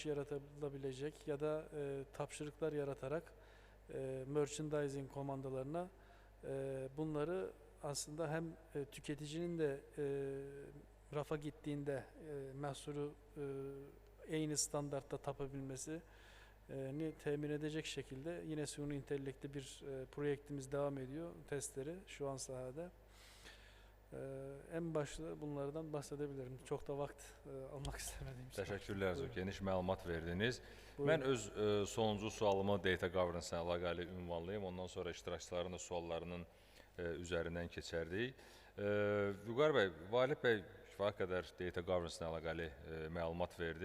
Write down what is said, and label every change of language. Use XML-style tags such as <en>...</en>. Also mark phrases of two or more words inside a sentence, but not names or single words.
<tr>yaratabilecek ya da tapşırıklar yaratarak merchandising komandolarına bunları aslında hem tüketicinin de rafa gittiğinde mahsulü aynı standartta tapabilmesi ni temin edecek şekilde yine suni intellekte bir projektimiz devam ediyor testleri şu an sahada. En başta bunlardan bahsedebilirim. Çok da vakit almak istemediğim için.</tr> <az>Təşəkkürlər, çox geniş məlumat verdiniz. Buyurun. Mən öz sonuncu sualımı</az> <en>data governance</en> <az>ilə əlaqəli ünvanlayım. Ondan sonra iştirakçıların da suallarının üzərindən keçərdik. Vüqar bəy, Valid bəy kifayət qədər</az> <en>data governance</en> <az>ilə əlaqəli məlumat verdi.</az>